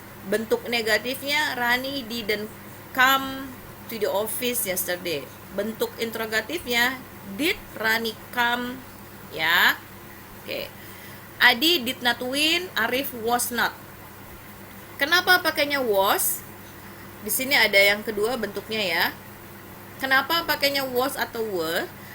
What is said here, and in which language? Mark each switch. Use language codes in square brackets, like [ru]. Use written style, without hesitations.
[id] Bentuk negatifnya [en] Rani didn't come to the office yesterday. [id] Bentuk interrogatifnya [en] did Rani come, [id] ya. Oke. [en] Adi did not win, Arif was not. [id] Kenapa pakainya was? Di sini ada yang kedua bentuknya ya. Kenapa pakainya was atau were?